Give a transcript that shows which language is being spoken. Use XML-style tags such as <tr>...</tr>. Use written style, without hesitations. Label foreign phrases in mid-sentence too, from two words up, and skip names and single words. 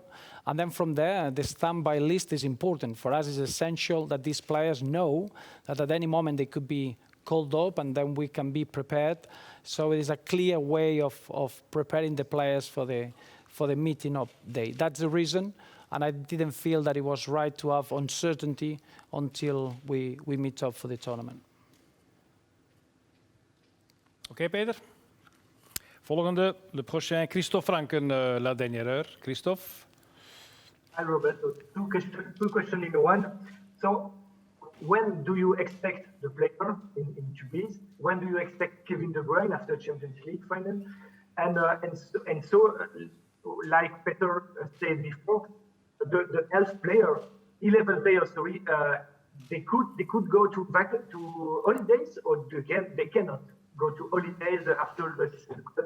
<en>And then from there, the standby list is important. For us, it's essential that these players know that at any moment they could be called up, and then we can be prepared. So it is a clear way of preparing the players for the meeting up day. That's the reason, and I didn't feel that it was right to have uncertainty until we meet up for the tournament.</en> <nl>Oké, Peter. Volgende,</nl> <fr>le prochain, Christophe Franken, la dernière heure. Christophe.</fr> <en>Hi, Roberto. Two questions in one. So, when do you expect the player in Tubize? When do you expect Kevin De Bruyne after Champions League final? And so, like Peter said before, the 11 players, sorry, they could go to holidays, or they cannot go to holidays after the season.</en>